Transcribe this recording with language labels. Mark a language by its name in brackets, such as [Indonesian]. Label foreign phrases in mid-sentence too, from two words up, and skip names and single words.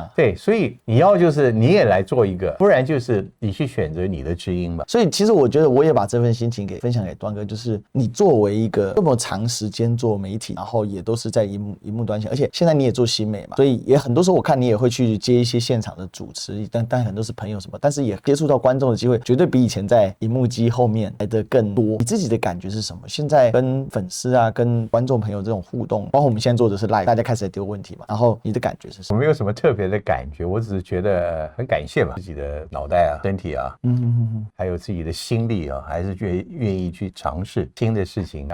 [Chinese] 對，所以你要就是你也來做一個，不然就是你去選擇你的知音吧。所以其實我覺得我也把這份心情分享給端哥，就是你作為為一個這麼長時間做媒體，然後也都是在熒幕端前，而且現在你也做新媒嘛，所以也很多時候我看你也会去接一些現場的主持，但很多是朋友什麼，但是也接觸到觀众的機會，絕对比以前在熒幕機後面來的更多。你自己的感覺是什麼？現在跟粉絲啊、跟觀眾朋友這種互動，包括我們現在做的是 live， 大家開始在丟問題嘛，然後你的感覺是什么？我沒有什麼特別的感覺，我只是覺得很感謝吧，自己的腦袋啊、身體啊，還有自己的心力啊，還是願意去嘗試新的事情。